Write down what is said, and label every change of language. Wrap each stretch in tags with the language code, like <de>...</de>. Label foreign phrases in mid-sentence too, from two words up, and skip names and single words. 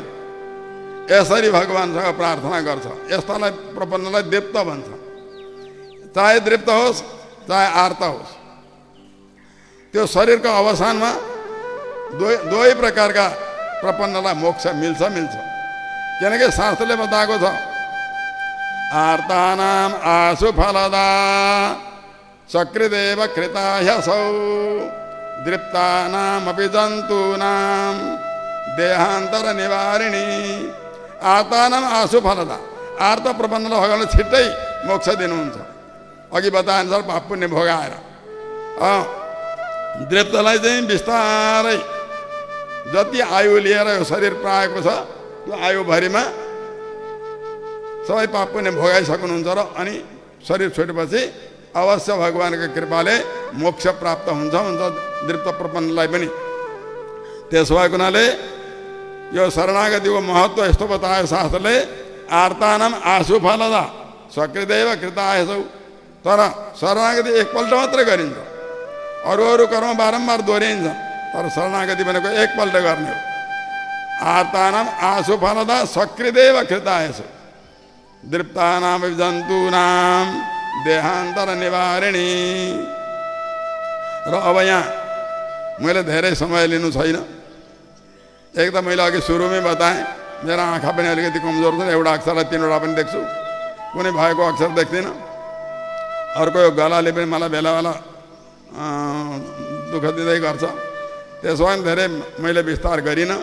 <ne>यसरी भगवान्सँग प्रार्थना गर्छ। यस्तालाई प्रपन्नलाई दृप्त भन्छ। चाहे दृप्त होस् चाहे आर्त होस्, त्यो शरीरको अवसानमा दुवै प्रकारका प्रपन्नलाई मोक्ष मिल्छ। किनकि शास्त्रले बताएको छ</ne> <sa>आर्तानाम आशु फलदा सकृदेव कृताह्यसौ दृप्तानामपि जन्तूनां देहान्तर निवारिणी। आर्तानाम आशु फलदा,</sa> <ne>आर्त प्रपन्नलाई भगवान्ले छिट्टै मोक्ष दिनुहुन्छ। अघि बताएअनुसार पाप पुण्य भोगाएर। दृप्तलाई चाहिँ बिस्तारै जति आयु लिएर यो शरीर पाएको छ त्यो आयुभरिमा सबै पाप पुण्य भोगाइसक्नुहुन्छ र अनि शरीर छोडेपछि अवश्य भगवान्को कृपाले मोक्ष प्राप्त हुन्छ दृप्त प्रपन्नलाई पनि। त्यसो भएको हुनाले यो शरणागतिको महत्त्व यस्तो बतायो शास्त्रले,</ne> <sa>आर्तानाम आशु फलदा सकृदेव कृताह्यसौ।</sa> <ne>तर शरणागति एकपल्ट मात्रै गरिन्छ, अरू कर्म बारम्बार दोहोऱ्याइन्छ, तर शरणागति भनेको एकपल्ट गर्ने हो।</ne> <sa>आर्तानाम आशु फलदा सकृदेव कृताह्यसौ दृप्तानाम जन्तूनां देहान्तर निवारिणी।</sa> <ne>र अब यहाँ मैले धेरै समय लिनु छैन। एक त मैले अघि सुरुमै बताएँ मेरा आँखा पनि अलिकति कमजोर छन्, एउटा अक्षरलाई तीनवटा पनि देख्छु, कुनै भएको अक्षर देख्दिनँ। अर्को यो गलाले पनि मलाई बेला बेला दुःख दिँदै गर्छ, त्यसो भने धेरै मैले विस्तार गरिनँ।</ne>